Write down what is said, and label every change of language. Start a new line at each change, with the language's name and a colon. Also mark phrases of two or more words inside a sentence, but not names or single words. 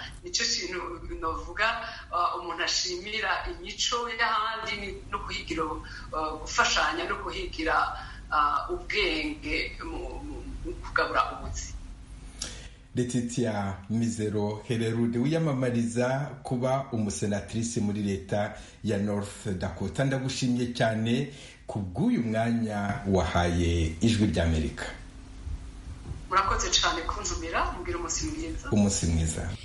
Rundi: Nico kintu novuga umuntu ashimira imico y'ahandi no kuhigira gufashanya no kuhigira ubwenge mu kugabura ubuzi.
Kinyarwanda: Letitia Mizero Hererude wiyamamariza kuba umusenatrice muri leta ya North Dakota, ndagushimye cyane kubw'uyu mwanya wahaye Ijwi ry'Amerika.
Rundi: Murakoze cyane kunzumira, mugira umunsi mwiza. Umunsi mwiza.